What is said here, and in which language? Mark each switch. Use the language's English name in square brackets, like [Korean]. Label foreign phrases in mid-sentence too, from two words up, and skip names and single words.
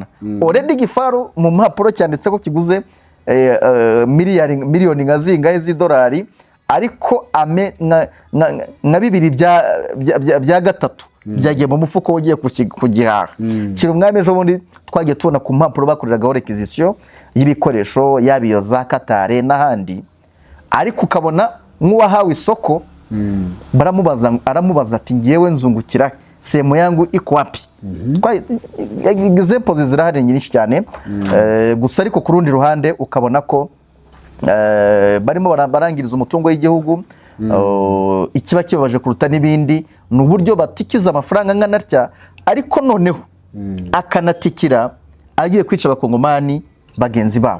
[Kinyarwanda] Already igifaru mu mpapuro cyanditse ko kiguze miliyoni nka zingahe z'idolari, ariko nka bibiri bya gatatu byagiye mu mufuko ugiye kugihaha. Kiri umwami ejo bundi twagiye tubona ku mpapuro bakoreragaho requisition y'ibikoresho yabiyo za Katare n'ahandi, ariko ukabona nk'uwahawe isoko aramubaza ati ngewe nzungukira [Swahili] sehemu yangu iko wapi? [Kinyarwanda] Examples zirahari nyinshi cyane, gusa ariko ku rundi ruhande ukabona ko barimo barangiriza umutungo w'igihugu. Ikiba kibabaje kuruta n'ibindi ni uburyo batikiza amafaranga nkanatya, ariko noneho akanatikira agiye kwica abakongomani bagenzi babo.